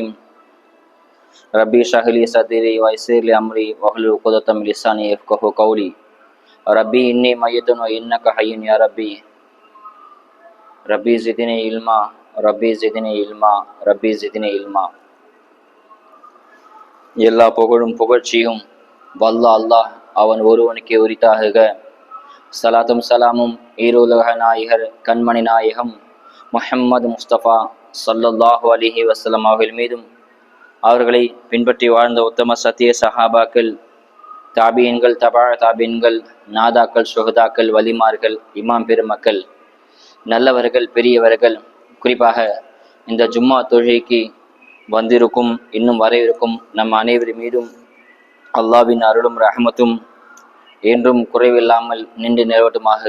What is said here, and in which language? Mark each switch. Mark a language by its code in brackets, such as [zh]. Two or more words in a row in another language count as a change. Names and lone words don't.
[ar] ربي اشرح لي صدري ويسر لي أمري واحلل عقدة من لساني يفقهوا قولي. ربي إني ميت وإنك حي يا ربي. ربي زدني علما، ربي زدني علما، ربي زدني علما. [ta] எல்லா புகழும் புகழ்ச்சியும் வல்ல அல்லாஹ் அவன் ஒருவனுக்கே உரித்தாகுக. சலாத்தும் சலாமும் ஈருலக நாயகர் கண்மணி நாயகம் முஹம்மது முஸ்தபா [ar] صلى الله عليه وسلم [ta] அவர்கள் மீதும், அவர்களை பின்பற்றி வாழ்ந்த உத்தம சத்திய சஹாபாக்கள், தாபியன்கள், தபா தாபியன்கள், நாதாக்கள், சுஹதாக்கள், வலிமார்கள், இமாம் பெருமக்கள், நல்லவர்கள், பெரியவர்கள், குறிப்பாக இந்த ஜும்மா தொழுகைக்கு வந்திருக்கும் இன்னும் வர இருக்கும் நம் அனைவர் மீதும் அல்லாஹ்வின் அருளும் ரஹமத்தும் என்றும் குறைவில்லாமல் நின்று நிலவட்டுமாக.